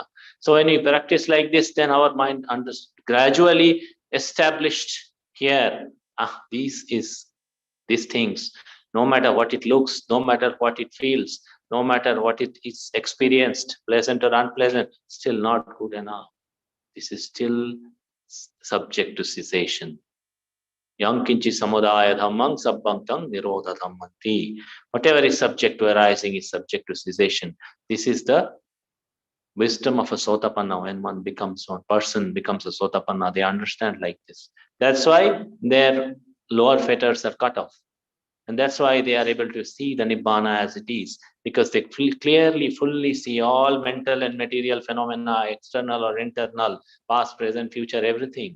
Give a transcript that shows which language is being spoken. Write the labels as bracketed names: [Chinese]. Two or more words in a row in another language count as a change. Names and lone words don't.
[English] So when we practice like this, then our mind gradually established here, these things, no matter what it looks, no matter what it feels, no matter what it is experienced, pleasant or unpleasant, still not good enough. This is still subject to cessation. [Pali] Yang kinchi samudaya dhammang sabbangtang nirodha dhammanti. [English] Whatever is subject to arising is subject to cessation. This is the wisdom of a sotapanna. When one person becomes a sotapanna, they understand like this. That's why their lower fetters are cut off. And that's why they are able to see the Nibbana as it is, because they clearly, fully see all mental and material phenomena, external or internal, past, present, future, everything.